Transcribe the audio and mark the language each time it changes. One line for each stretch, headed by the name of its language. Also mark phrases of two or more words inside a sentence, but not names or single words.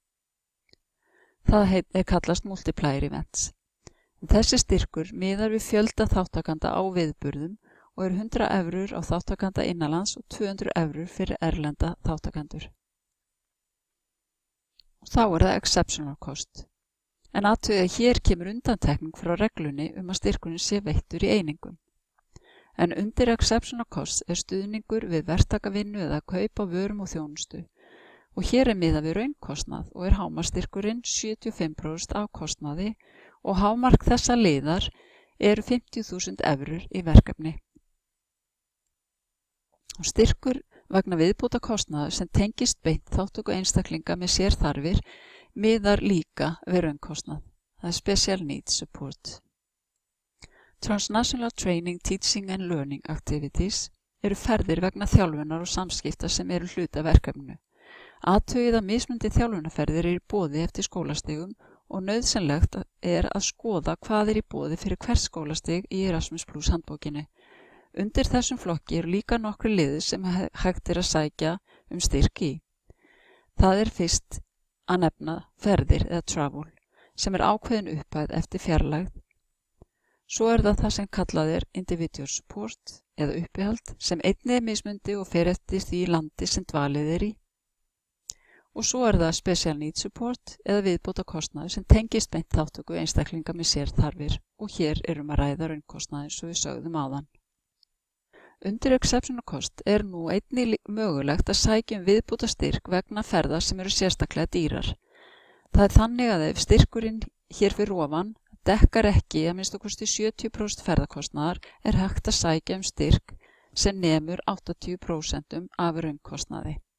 Icelandic: Það kallast
English: Multiplier Events.
Icelandic: Þessi styrkur miðar við fjölda þáttakanda á viðburðum og er 100 € á þáttakanda innanlands og 200 € fyrir erlenda þáttakandur. Og þá er það
English: exceptional cost.
Icelandic: En athugið að hér kemur undantekning frá reglunni að styrkurinn sé veittur í einingum. En undir
English: exceptional cost
Icelandic: er stuðningur við verktakavinnu eða kaup á vörum og þjónustu. Og hér er miðað við raunkostnað og er hámarksstyrkurinn 75% af kostnaði og hámark þessa liðar eru 50.000 € í verkefni. Og styrkur vegna viðbóta kostnaðar sem tengist beint þátttöku einstaklinga með sérþarfir miðar líka við raunkostnað. Það er
English: Special Needs Support. Transnational Training, Teaching and Learning Activities
Icelandic: eru ferðir vegna þjálfunar og samskipta sem eru hluti af verkefninu. Athugið að mismunandi þjálfunarferðir eru í boði eftir skólastigum og nauðsynlegt er að skoða hvað er í boði fyrir hvert skólastig í Erasmus Plus handbókinni. Undir þessum flokki eru líka nokkru liðir sem hægt er að sækja styrk í. Það er fyrst að nefna ferðir eða travel, sem er ákveðin upphæð eftir fjarlægð. Svo er það sem kallað er
English: individual support
Icelandic: eða uppihald, sem einnig er mismundi og fer eftir því landi sem dvalið er í. Og svo er það
English: special needs support
Icelandic: eða viðbóta kostnaður sem tengist beint þáttöku einstaklinga með sérþarfir og hér að ræða raunkostnaði eins og við sögðum áðan. Undir
English: exceptional cost
Icelandic: er nú einnig mögulegt að sækja viðbóta styrk vegna ferða sem eru sérstaklega dýrar. Það er þannig að ef styrkurinn hér fyrir ofan dekkar ekki að minnst okkur 70% ferðakostnaðar er hægt að sækja styrk sem nemur 80% af raunkostnaði.